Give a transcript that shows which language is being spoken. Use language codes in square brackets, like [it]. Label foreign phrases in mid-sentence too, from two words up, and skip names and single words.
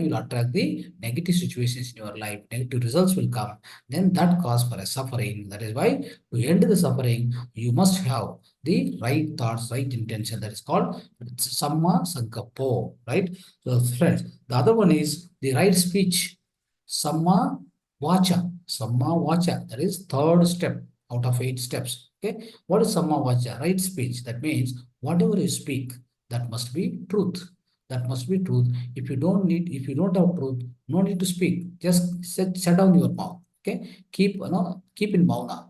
[en] You will attract the negative situations in your life. Negative results will come. Then that cause for a suffering. That is why to end the suffering, you must have the right thoughts, right intention. That is called [pi] Samma Sankappo, [en] right? So friends, the other one is the right speech. [pi] Samma Vacha. Samma Vacha. [en] That is third step out of 8 steps. Okay. What is [pi] Samma Vacha? [en] Right speech. That means whatever you speak, that must be truth. That must be truth. If you don't have truth, no need to speak. Just shut down your mouth. Okay. Keep [sa] in mauna.